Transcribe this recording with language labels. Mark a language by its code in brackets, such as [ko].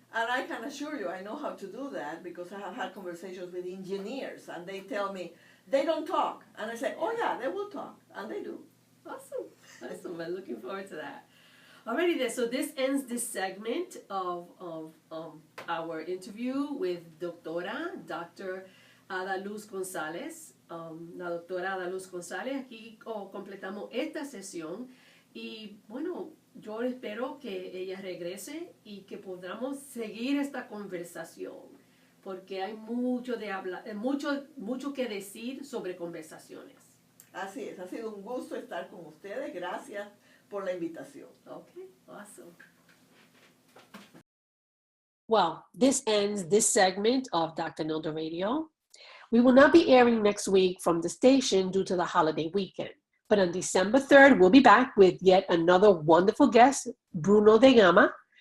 [en] And I can assure you, I know how to do that because I have had conversations with engineers, and they tell me they don't talk, and I say, oh yeah, they will talk, and they do. Awesome. I'm looking forward to that. Alrighty then, so this ends this segment of our interview with Dr. [es] Ada Luz Gonzalez. La doctora Ada Luz González. Aquí completamos esta sesión y bueno, yo espero que ella regrese y que podamos seguir esta conversación porque hay mucho que decir sobre conversaciones. Así es, ha sido un gusto estar con ustedes. Gracias por la invitación. [en] Okay, awesome. Well, this ends this segment of Dr. Nilda Radio. We will not be airing next week from the station due to the holiday weekend. But on December 3rd, we'll be back with yet another wonderful guest, Bruno de Gama.